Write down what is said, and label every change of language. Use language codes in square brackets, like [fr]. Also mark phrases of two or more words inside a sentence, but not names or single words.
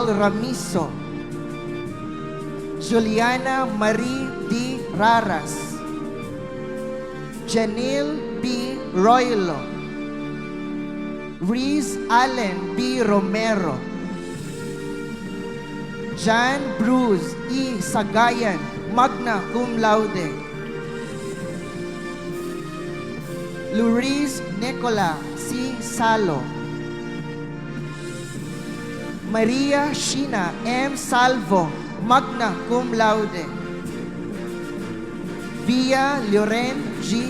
[en] Ramiso, Juliana Marie D. Raras, Janelle B. Roylo, Reese Allen B. Romero, John Bruce E. Sagayan, [la] magna cum laude, [en] Luis Nicola C. Salo, Maria Sheena M. Salvo, [la] magna cum laude, [en] Via Loren G.